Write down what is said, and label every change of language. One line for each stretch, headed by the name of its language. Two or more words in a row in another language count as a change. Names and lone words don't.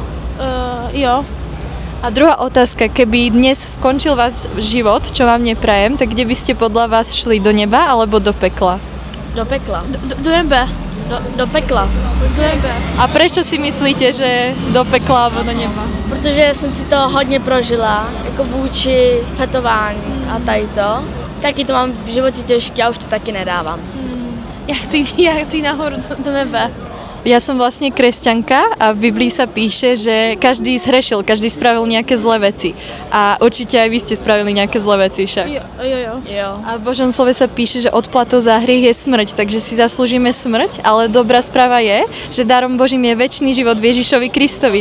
Czech: Jo.
Slovak: A druhá otázka, keby dnes skončil váš život, čo vám neprajem, tak kde by ste podľa vás šli, do neba alebo do pekla?
Czech: Do pekla. Do nebe. Do pekla. Do nebe.
Slovak: A prečo si myslíte, že do pekla alebo do neba?
Czech: Protože jsem si to hodně prožila, jako vůči fetování a tady to. Taky to mám v životě těžké a už to taky nedávám. Já chci nahoru do nebe.
Slovak: Ja som vlastne kresťanka a v Biblii sa píše, že každý zhrešil, každý spravil nejaké zlé veci. A určite aj vy ste spravili nejaké zlé veci však.
Czech: Jo.
Slovak: A v Božom slove sa píše, že odplatou za hriech je smrť, takže si zaslúžime smrť, ale dobrá správa je, že darom Božím je večný život v Ježišovi Kristovi.